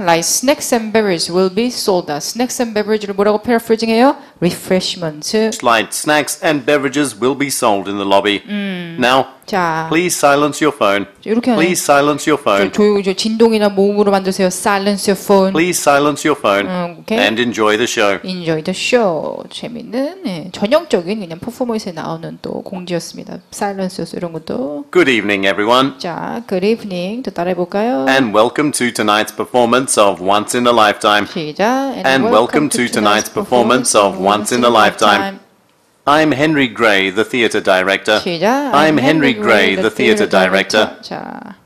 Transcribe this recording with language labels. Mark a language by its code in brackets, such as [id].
[en] light snacks and beverages will be sold. snacks and beverages를 [ko] 뭐라고 paraphrasing 해요? [en] refreshment. Light snacks and beverages will be sold in the lobby. Now, [ko] 자, [en] please silence your phone. [ko] 이렇게 하네. [en] Please silence your phone. [ko] 조용히 진동이나 모음으로 만드세요. [en] silence your phone. Please silence your phone okay. and enjoy the show. Enjoy the show. [ko] 재밌는 전형적인 그냥 퍼포먼스에 나오는 또 공지였습니다. silence 이런 것도. [en] Good evening, everyone, [ko] 자, good evening. 또 따라해 볼까요? [en] and welcome to tonight's performance of Once in a Lifetime. [ko] 시작. [en] And welcome to tonight's performance of Once in a Lifetime. I'm Henry Gray, the theatre director. [ko] 시작. [en] I'm Henry Gray, the theatre director. [ko] 자,